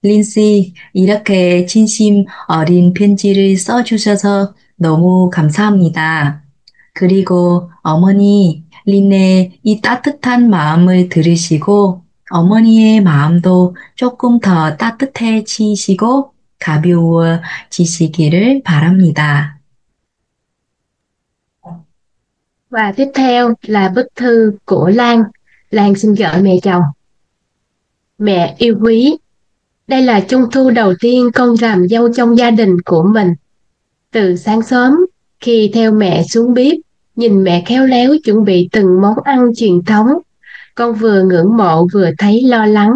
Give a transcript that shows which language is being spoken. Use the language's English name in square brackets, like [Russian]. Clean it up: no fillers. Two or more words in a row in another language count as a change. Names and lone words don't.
[Korean] 린씨, 이렇게 진심 어린 편지를 써주셔서 너무 감사합니다. 그리고 어머니, 린의 이 따뜻한 마음을 들으시고 어머니의 마음도 조금 더 따뜻해지시고 가벼워지시기를 바랍니다. [Vietnamese] Và tiếp theo là bức thư của Lan. Lan xin gửi mẹ chồng. Mẹ yêu quý, đây là trung thu đầu tiên con làm dâu trong gia đình của mình. Từ sáng sớm, khi theo mẹ xuống bếp, nhìn mẹ khéo léo chuẩn bị từng món ăn truyền thống, con vừa ngưỡng mộ vừa thấy lo lắng.